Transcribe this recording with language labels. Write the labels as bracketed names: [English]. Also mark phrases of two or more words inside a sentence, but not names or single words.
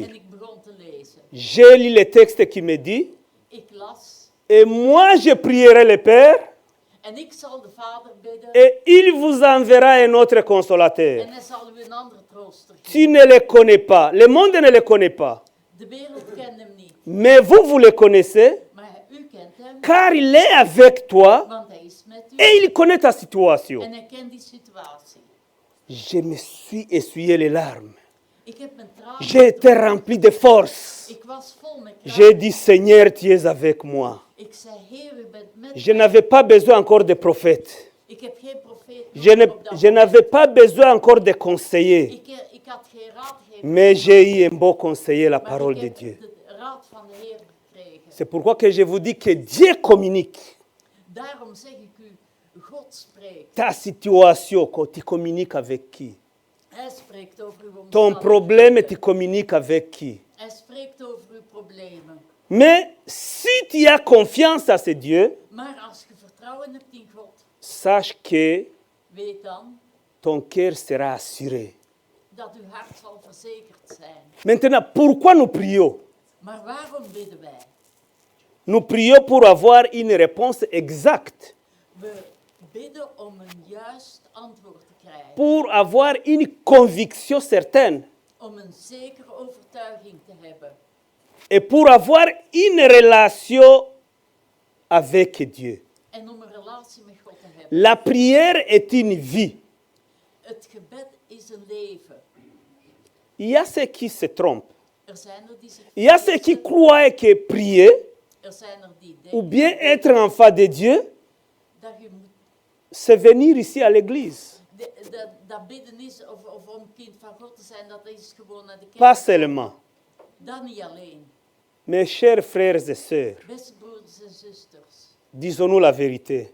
[Dutch] en ik begon te lezen. [French] J'ai lu le texte qui me dit, [Dutch] Ik las [French] et moi je prierai le Père [Dutch] en ik zal de Vader bidden [French] et il vous enverra un autre consolateur. [Dutch] en hij zal u een andere trooster [French] Tu [Dutch] geven. [French] ne le connais pas, le monde ne le connaît pas, [Dutch] De wereld kent hem niet, [French] mais vous le connaissez [Dutch] maar u kent hem, [French] car il est avec toi [Dutch] want hij is met u [French] et il connaît ta situation. [Dutch] en hij kent die situatie. [French] Je me suis essuyé les larmes. [Dutch] Ik heb mijn tranen [French] J'ai été rempli de force. [Dutch] Ik was vol met [French] J'ai [Dutch] kracht. [French] dit, Seigneur, tu es avec moi. [Dutch] Ik zei, Heer, u bent met [French] Je [Dutch] mij. [French] n'avais pas besoin encore de prophètes. [Dutch] Ik heb geen profeet [French] Je [Dutch] nodig op dat [French] je n'avais pas besoin encore de conseillers. [Dutch] Ik had geen raadgever. [French] Mais j'ai eu un beau conseiller, la [Dutch] Maar [French] parole [Dutch] ik [French] de [Dutch] heb [French] Dieu. [Dutch] de raad van de Heer gekregen. [French] C'est pourquoi que je vous dis que Dieu communique. [Dutch] Daarom zeg ik u, God spreekt. [French] Ta situation, quand tu communiques avec qui? [Dutch] Hij spreekt over uw [French] Ton [Dutch] omstandigheden. [French] problème, tu communiques avec qui? [Dutch] Hij spreekt over uw problemen. [French] Mais si tu as confiance à ce Dieu, [Dutch] Maar als je vertrouwen hebt in God, [French] sache que [Dutch] weet dan [French] ton cœur sera assuré. [Dutch] dat uw hart zal verzekerd zijn. [French] Maintenant, pourquoi nous prions? [Dutch] Maar waarom bidden wij? [French] Nous prions pour avoir une réponse exacte, [Dutch] We bidden om een juist antwoord te krijgen. [French] pour avoir une conviction certaine [Dutch] Om een zekere overtuiging te hebben. [French] et pour avoir une relation avec Dieu. [Dutch] En om een relatie met God te hebben. [French] La prière est une vie. [Dutch] Het gebed is een leven. [French] Il y a ceux qui se trompent. [Dutch] Er zijn er die zich [French] Il y a ceux qui [Dutch] vergissen. [French] croient que prier [Dutch] Er zijn er die [French] ou [Dutch] denken [French] bien être enfant de Dieu, [Dutch] dat je moet [French] c'est venir ici à l'église. [Dutch] dat bidden is, of om kind van God te zijn, dat is gewoon naar de [French] Pas [Dutch] kerk. [French] seulement. [Dutch] Dat niet alleen. [French] Mes chers frères et sœurs, [Dutch] Beste broeders en zusters, [French] disons-nous la vérité.